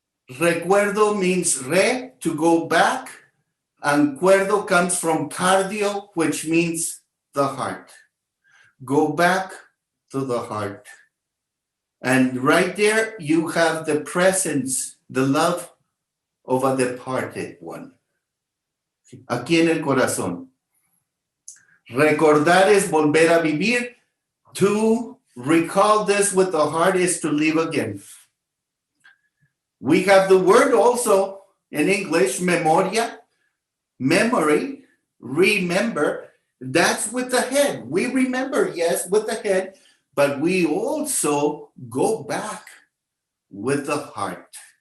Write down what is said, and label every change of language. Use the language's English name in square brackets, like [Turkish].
[English] Recuerdo means re, to go back, and cuerdo comes from cardio, which means the heart. Go back to the heart. And right there, you have the presence, the love of a departed one. [Spanish] Aquí en el corazón. Recordar es volver a vivir. [English] To recall this with the heart is to live again. We have the word also in English, memoria, memory, remember. That's with the head. We remember, yes, with the head, but we also go back with the heart.